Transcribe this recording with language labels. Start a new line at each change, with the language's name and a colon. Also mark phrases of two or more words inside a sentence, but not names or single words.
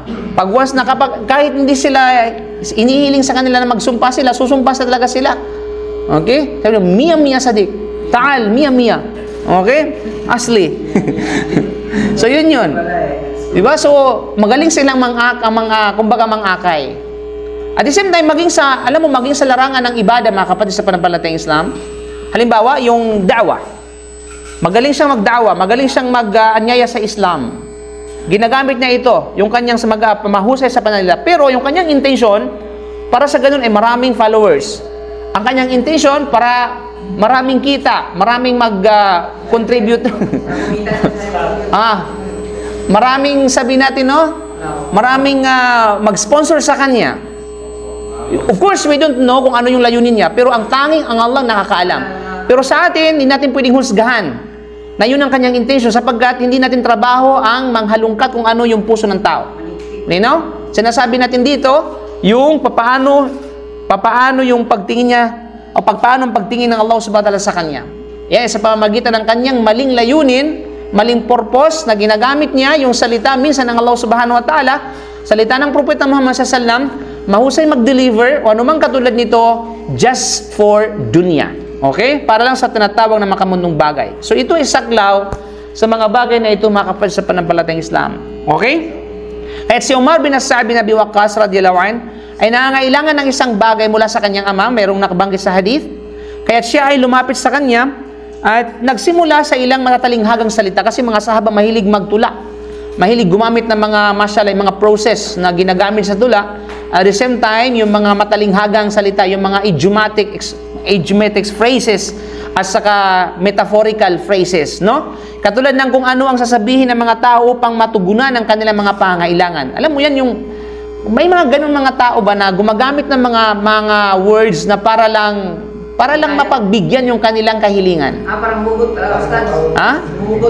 Filipino: Pag once na kahit hindi sila inihiling sa kanila na magsumpa sila, susumpa sa talaga sila. Okay? Sabi niya, Mia Sadiq. Taal, Mia. Okay? Asli. So, yun. Diba? So, magaling silang kumbaga mangakay.
English: At the same time,
Filipino: maging sa larangan ng ibada, mga kapatid sa pananampalatayang Islam, halimbawa, yung da'wah. Magaling siyang magda'wah, magaling siyang mag-anyaya sa Islam. Ginagamit niya ito, yung kanyang mahusay sa pananalita. Pero yung kanyang intention, para sa ganun ay maraming followers. Ang kanyang intention, para maraming kita, maraming mag-contribute. Maraming sabi natin, no? Maraming mag-sponsor sa kanya.
English: Of course, we don't know
Filipino: kung ano yung layunin niya, pero ang Allah nakakaalam. Pero sa atin, hindi natin pwedeng husgahan na yun ang kanyang intention sapagkat hindi natin trabaho ang manghalungkat kung ano yung puso ng tao.
English: You know?
Filipino: Sinasabi natin dito, yung papaano yung pagtingin niya o paano ang pagtingin ng
Arabic: الله سبحانه وتعالى
Filipino: sa kanya. Sa pamamagitan ng kanyang maling layunin, maling purpose na ginagamit niya yung salita minsan ng
Arabic: الله سبحانه وتعالى,
Filipino: salita ng Propeta Muhammad
Arabic: صلى الله عليه وسلم,
Filipino: mahusay mag-deliver o anumang katulad nito
English: just for
Filipino: dunya. Okay? Para lang sa tinatawag na makamundong bagay. So ito ay saklaw sa mga bagay na ito, mga kapatid sa pananampalatayang Islam. Okay? At si Umar bin Sa'd bin Abi Waqqas
Arabic: رضي الله عنه
Filipino: ay nangangailangan ng isang bagay mula sa kanyang ama, mayroong nakabanggit sa hadith. Kaya siya ay lumapit sa kanya at nagsimula sa ilang matatalinghagang salita kasi mga sahaba mahilig magtula. Mahilig gumamit ng mga process na ginagamit sa tula.
English: At the same time,
Filipino: yung mga matalinghagang salita, yung mga
English: idiomatic phrases
Filipino: at saka
English: metaphorical phrases,
Filipino: no? Katulad ng kung ano ang sasabihin ng mga tao upang matugunan ang kanilang mga pangangailangan. Alam mo yan, yung may mga ganun mga tao ba na gumagamit ng mga words na para lang mapagbigyan yung kanilang kahilingan. Parang bugot, Ustad. Bugot.